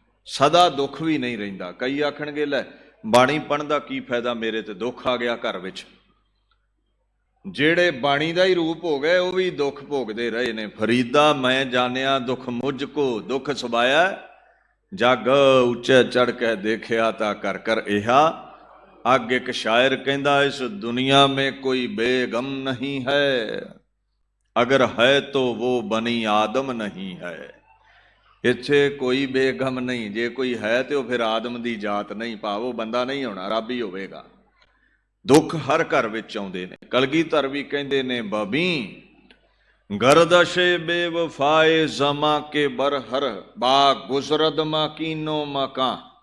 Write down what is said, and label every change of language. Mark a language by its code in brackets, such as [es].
[pa] ਸਦਾ ਦੁੱਖ ਵੀ ਨਹੀਂ ਰਹਿੰਦਾ। ਕਈ ਆਖਣਗੇ ਲੈ ਬਾਣੀ ਪੜ੍ਹਨ ਦਾ ਕੀ ਫਾਇਦਾ, ਮੇਰੇ ਤੇ ਦੁੱਖ ਆ ਗਿਆ ਘਰ ਵਿੱਚ। ਜਿਹੜੇ ਬਾਣੀ ਦਾ ਹੀ ਰੂਪ ਹੋ ਗਏ ਉਹ ਵੀ ਦੁੱਖ ਭੋਗਦੇ ਰਹੇ ਨੇ। ਫਰੀਦਾ ਮੈਂ ਜਾਣਿਆ ਦੁੱਖ ਮੁਝ ਕੋ, ਦੁੱਖ ਸਬਾਇਆ ਜਗ ਉੱਚੇ ਚੜ੍ਹ ਕੇ ਦੇਖਿਆ ਤਾਂ ਕਰ ਕਰ ਇਹਾ। ਅੱਗ ਇੱਕ ਸ਼ਾਇਰ ਕਹਿੰਦਾ ਇਸ ਦੁਨੀਆ [hi] में कोई बेगम नहीं है, अगर है तो वो बनी आदम नहीं है। [pa] ਇੱਥੇ ਕੋਈ ਬੇਗਮ ਨਹੀਂ, ਜੇ ਕੋਈ ਹੈ ਤੇ ਉਹ ਫਿਰ ਆਦਮ ਦੀ ਜਾਤ ਨਹੀਂ, ਭਾਵ ਉਹ ਬੰਦਾ ਨਹੀਂ ਹੋਣਾ, ਰੱਬ ਹੀ ਹੋਵੇਗਾ। ਦੁੱਖ ਹਰ ਘਰ ਵਿੱਚ ਆਉਂਦੇ ਨੇ। ਕਲਗੀਧਰ ਵੀ ਕਹਿੰਦੇ ਨੇ [fa] ਬਬੀ ਗਰਦਸ਼ੇ ਬੇਵਫਾਏ ਜ਼ਮਾ ਕੇ ਬਰਹਰ ਬਾ ਗੁਜ਼ਰਦ ਮਾਕੀਨੋ ਮਕਾਂ।